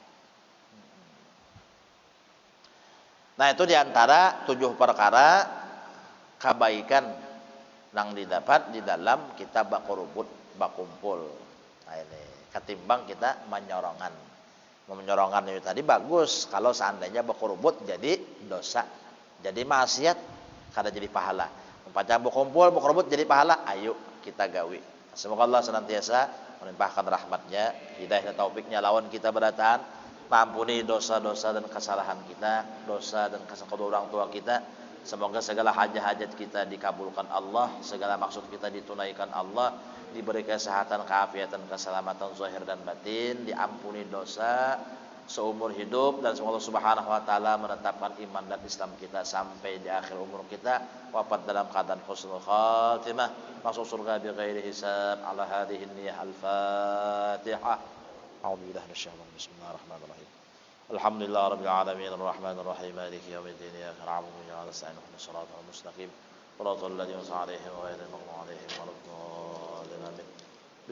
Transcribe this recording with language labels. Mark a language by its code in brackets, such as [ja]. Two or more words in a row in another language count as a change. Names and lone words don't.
[bjn] Nah itu diantara 7 perkara kebaikan yang didapat di dalam kita bakurubut bakumpul. Nah ini ketimbang kita menyorongan. Menyorongan itu tadi bagus kalau seandainya bakurubut jadi dosa, jadi maksiat kada jadi pahala. Umpamanya bakumpul bakurubut jadi pahala, ayo kita gawi. [id] Semoga Allah senantiasa melimpahkan rahmatnya, hidayah dan taufiknya [bjn] lawan kita berataan. [id] Ampuni dosa-dosa dan kesalahan kita, dosa dan kesalahan orang tua kita. Semoga segala hajat-hajat kita dikabulkan Allah, segala maksud kita ditunaikan Allah, diberi kesehatan, keafiatan, keselamatan zahir dan batin, diampuni dosa seumur hidup, dan semoga Allah [ar] سبحانه وتعالى [id] menetapkan iman dan Islam kita sampai di akhir umur kita, wafat dalam keadaan [ar] حسن الخاتمة, [id] masuk surga [ar] بغير حساب. على هذه النية الفاتحة. أعوذ بالله من الشيطان الرجيم. بسم الله الرحمن الرحيم. الحمد لله رب العالمين الرحمن الرحيم مالك يوم الدين إياك نعبد وإياك نستعين اهدنا الصراط المستقيم صراط الذين أنعمت عليهم غير المغضوب عليهم ولا الضالين. Bismillahirrahmanirrahim.